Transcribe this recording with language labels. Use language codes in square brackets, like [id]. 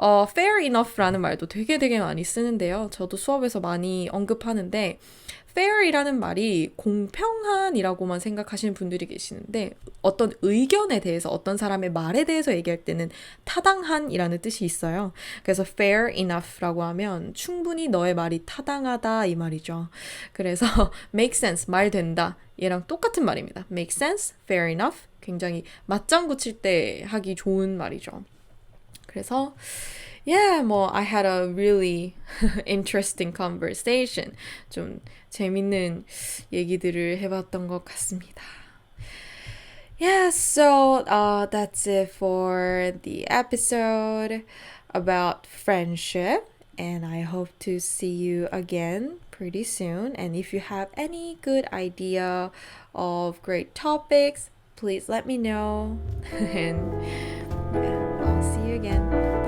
[en] fair enough [ko] 라는 말도 되게 많이 쓰는데요. 저도 수업에서 많이 언급하는데 fair이라는 말이 공평한이라고만 생각하시는 분들이 계시는데 어떤 의견에 대해서, 어떤 사람의 말에 대해서 얘기할 때는 타당한이라는 뜻이 있어요. 그래서 [en] fair enough [ko] 라고 하면 충분히 너의 말이 타당하다 이 말이죠. 그래서 [en] make sense, [ko] 말 된다. 얘랑 똑같은 말입니다. [en] make sense, fair enough. [ko] 굉장히 맞장구 칠 때 하기 좋은 말이죠. [en] 그래서 I had a really interesting conversation. [ko] 좀 재밌는 얘기들을 해봤던 것 같습니다. [en] So that's it for the episode about friendship. And I hope to see you again pretty soon. And if you have any good idea of great topics, please let me know. And I'll see you again.